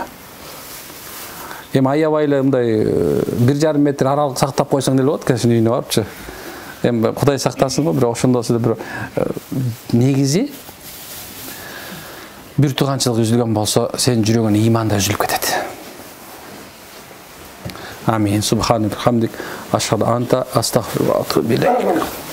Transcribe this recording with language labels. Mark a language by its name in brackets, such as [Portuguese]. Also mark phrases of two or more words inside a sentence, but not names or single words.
[Kyrgyz] Эми аябай эле мындай 1,5 метр аралык сактап койсоң деле болот, конечно, үйүнө барыпчы. Эми Кудай сактасын го, бирок ошондо сиз бир негизи бир тууганчылык үзүлгөн болсо, сенин жүрөгүң иманда үзүлүп кетет. Амин. [Arabic] سبحانك حمدك أشهد أنت أستغفر الله وأتوب إليك.